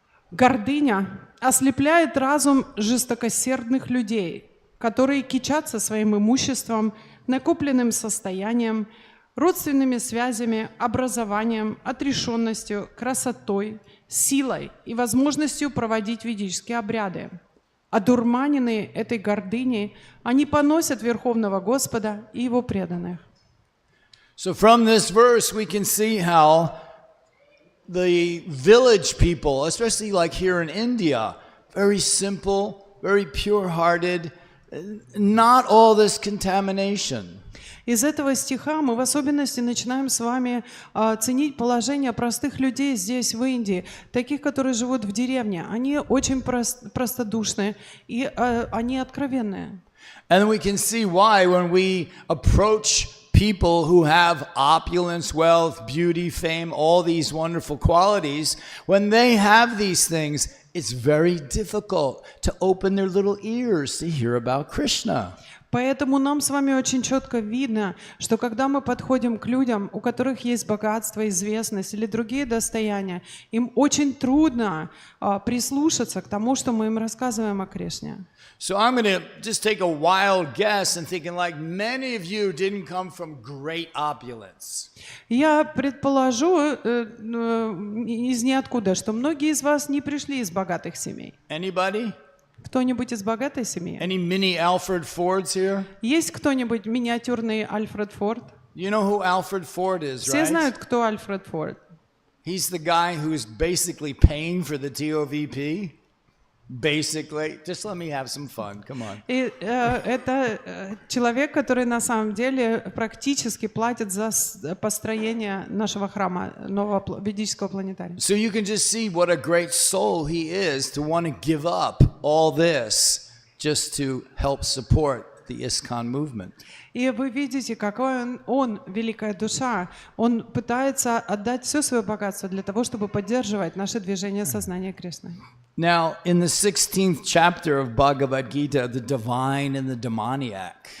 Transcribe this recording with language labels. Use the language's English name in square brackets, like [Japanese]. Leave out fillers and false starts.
[Russian] Гордыня ослепляет разум жестокосердных людей, которые кичатся своим имуществом, накопленным состоянием, родственными связями, образованием, отрешенностью, красотой, силой и возможностью проводить ведические обряды. Одурманенные этой гордыней, они поносят Верховного Господа и Его преданных. [English] So from this verse we can see how the village people, especially like here in India, very simple, very pure-hearted, not all this contamination. [Russian] Из этого стиха мы в особенности начинаем с вами ценить положение простых людей здесь, в Индии, таких, которые живут в деревне. Они очень простодушные и они откровенные. [English] And we can see why when we approach people who have opulence, wealth, beauty, fame, all these wonderful qualities, when they have these things, it's very difficult to open their little ears to hear about Krishna. [Russian] Поэтому нам с вами очень четко видно, что когда мы подходим к людям, у которых есть богатство, известность или другие достояния, им очень трудно прислушаться к тому, что мы им рассказываем о Кришне. [English] So I'm going to just take a wild guess and thinking like many of you didn't come from great opulence. [Russian] Я предположу из ниоткуда, что многие из вас не пришли из богатых семей. [English] Anybody? [Russian] Кто-нибудь из богатой семьи? [English] Any mini Alfred Fords here? [Russian] Есть кто-нибудь миниатюрный Альфред Форд? [English] You know who Alfred Ford is, [Russian] Все [English] right? [Russian] знают, кто Альфред Форд. [English] He's the guy who's basically paying for the TOVP. Basically, just let me have some fun. Come on. [Russian] И это человек, который на самом деле практически платит за построение нашего храма, нового ведического планетария. [English] So you can just see what a great soul he is to want to give up all this just to help support the ISKCON movement. [Russian] И вы видите, какой он великая душа. Он пытается отдать все свое богатство для того, чтобы поддерживать наше движение сознания Кришны. [English] Now, in the 16th chapter of Bhagavad Gita, the divine and the demoniac.